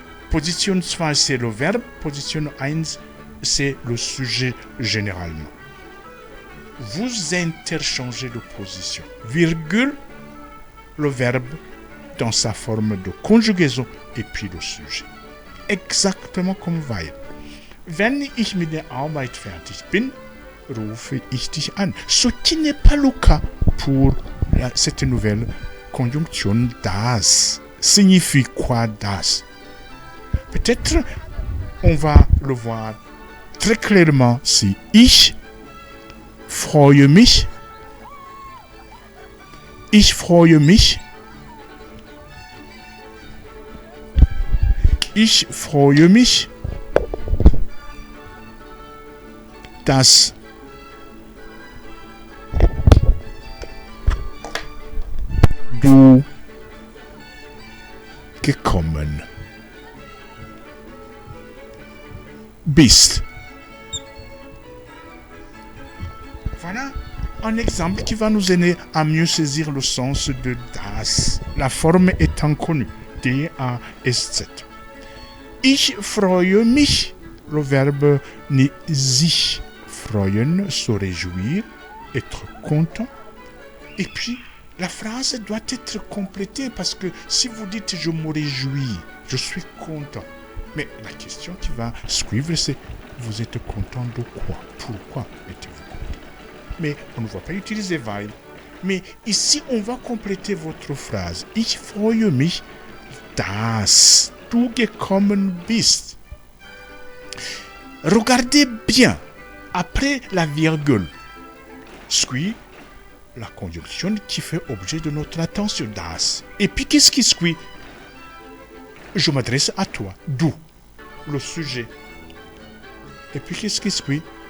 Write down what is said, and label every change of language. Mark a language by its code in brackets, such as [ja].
[fr] Position 2, c'est le verbe. Position 1, c'est le sujet généralement. Vous interchangez de position. Virgule, le verbe dans sa forme de conjugaison et puis le sujet. Exactement comme weil. [de] Wenn ich mit der Arbeit fertig bin, rufe ich dich an. [fr] Ce qui n'est pas le cas pour cette nouvelle conjonction das. Signifie quoi das? Peut-être on va le voir très clairement si [de] ich freue mich. Ich freue mich. Ich freue mich, dass du gekommen bist. [fr] Voilà un exemple qui va nous aider à mieux saisir le sens de das. La forme étant connue, D-A-S-7. [de] Ich freue mich, [fr] le verbe ni [de] sich freuen, [fr] se réjouir, être content. Et puis, la phrase doit être complétée parce que si vous dites je me réjouis, je suis content, mais la question qui va suivre c'est vous êtes content de quoi? Pourquoi êtes-vous content? Mais on ne va pas utiliser weil. Mais ici on va compléter votre phrase. [de] Ich freue mich, dass du gekommen bist. [fr] Regardez bien, après la virgule, suit la conjonction qui fait objet de notre attention, das. Et puis qu'est-ce qui suit? Je m'adresse à toi, du, le sujet. Et puis qu'est-ce qui suit?